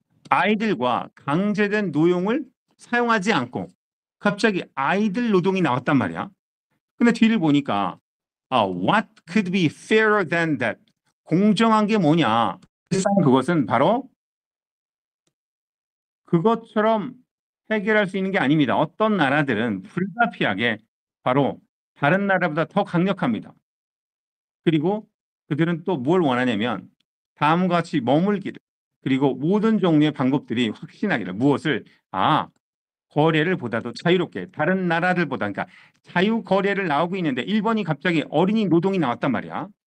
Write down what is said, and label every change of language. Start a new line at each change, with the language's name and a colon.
Korean: 아이들과 강제된 노용을 사용하지 않고 갑자기 아이들 노동이 나왔단 말이야. 근데 뒤를 보니까
English: what could be fairer than that?
Korean: 공정한 게 뭐냐? 그것은 바로 그것처럼 해결할 수 있는 게 아닙니다. 어떤 나라들은 불가피하게 바로 다른 나라보다 더 강력합니다. 그리고 그들은 또 뭘 원하냐면 다음과 같이 머물기를, 그리고 모든 종류의 방법들이 확신하기를, 무엇을 거래를 보다도 자유롭게 다른 나라들보다, 그러니까 자유 거래를 나오고 있는데 1번이 갑자기 어린이 노동이 나왔단 말이야.